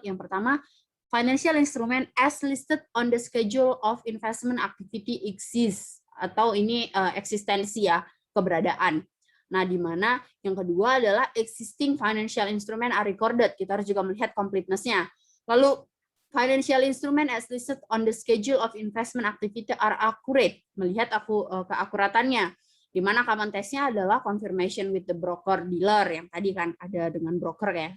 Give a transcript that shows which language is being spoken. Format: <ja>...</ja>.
<en>Yang pertama, financial instrument as listed on the schedule of investment activity exists,</en> <id>atau ini eksistensi ya, keberadaan. Nah, di mana yang kedua adalah</id> <en>existing financial instrument are recorded.</en> <id>Kita harus juga melihat completeness-nya. Lalu,</id> <en>financial instrument as listed on the schedule of investment activity are accurate.</en> <id>Melihat keakuratannya. Di mana common test-nya adalah</id> <en>confirmation with the broker dealer.</en> <id>Yang tadi kan ada dengan broker ya.</id>